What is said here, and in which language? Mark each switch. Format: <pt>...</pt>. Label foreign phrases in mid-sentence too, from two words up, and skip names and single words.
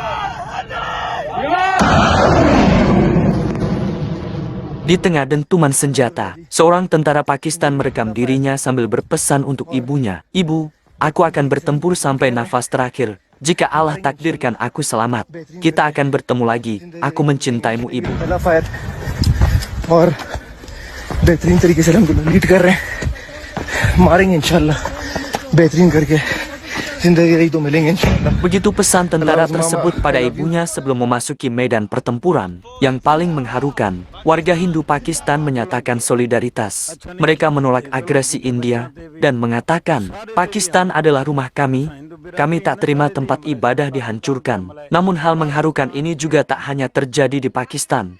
<id>Di tengah dentuman senjata, seorang tentara Pakistan merekam dirinya sambil berpesan untuk ibunya. Ibu, aku akan bertempur sampai nafas terakhir. Jika Allah takdirkan aku selamat, kita akan bertemu lagi. Aku mencintaimu, ibu.</id> <ur>اور بہترین طریقے سے ہم لیڈ کر رہے ہیں، ماریں گے ان شاء اللہ، بہترین کر کے زندگی رہی تو ملیں گے ان شاء اللہ.</ur> <id>Begitu pesan tentara tersebut pada ibunya sebelum memasuki medan pertempuran. Yang paling mengharukan, warga Hindu Pakistan menyatakan solidaritas. Mereka menolak agresi India dan mengatakan, Pakistan adalah rumah kami. Kami tak terima tempat ibadah dihancurkan. Namun hal mengharukan ini juga tak hanya terjadi di Pakistan.</id>